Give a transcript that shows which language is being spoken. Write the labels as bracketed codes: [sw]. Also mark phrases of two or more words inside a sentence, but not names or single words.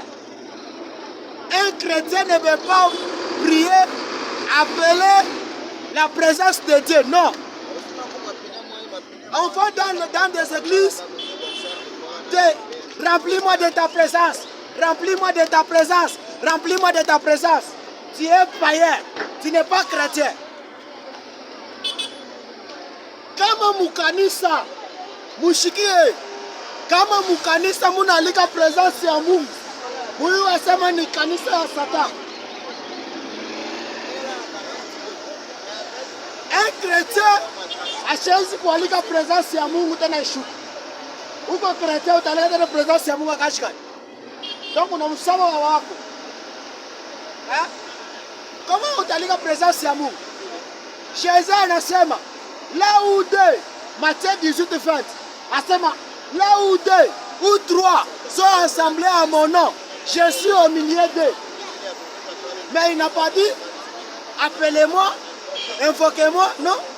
[fr] Un chrétien ne veut pas prier, appeler la présence de Dieu, non. On va dans des églises, remplis-moi de ta présence, remplis-moi de ta présence, remplis-moi de ta présence. Tu es païen, tu n'es pas chrétien. [sw] Kama mukanisa, mushikie, Kama mukanisa munalika presence ya Mungu, huyu asema ni kanisa ya Satan. [fr] Un chrétien [sw] hawezi kualika presence ya Mungu tena ishuka. Uko chrétien utaleta tena presence ya Mungu akashika. Donc unamsoma wako. Kama utalika presence ya Mungu? [fr] Jésus anasema là où deux, Matthieu 18:20, asema là où deux ou trois sont assemblés à mon nom, je suis au milieu d'eux. Mais il n'a pas dit appelez-moi, invoquez-moi, non?